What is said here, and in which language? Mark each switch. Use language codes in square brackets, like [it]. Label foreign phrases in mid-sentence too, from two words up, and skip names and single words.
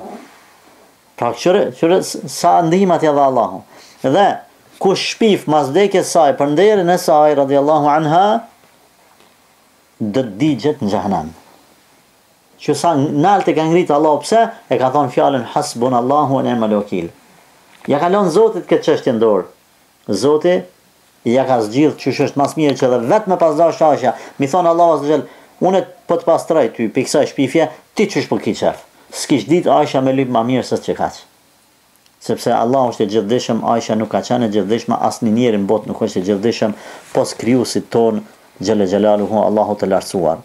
[sq] Pra qëre sa ndihmat ja dha Allahu. Dhe kush shpif mas vdekjes saj për nderin e saj [ar] رضي الله عنها, [sq] do të digjet në xhehenem. Që sa nalt e ka ngritë Allah, pse? E ka thonë fjalën [ar] حسبنا الله ونعم الوكيل. [sq] Ja ka lënë Zotit këtë çështje në dorë. Zoti ja ka zgjidh që është mas mirë që edhe vetë me pasdash Aisha, mi thonë [ar] الله عز وجل, [sq] unë po të pastroj ty për kësaj shpifje, ti çish po ki qef. S'kish ditë Aisha me lyp më mirë se që kaq. Sepse Allah është i gjithdijshëm, Aisha nuk ka qenë e gjithdijshme, asnjë njeri në botë nuk është i gjithdijshëm, pos krijuesit ton [ar] جل جلاله, [sq] Allahu të lartësuar.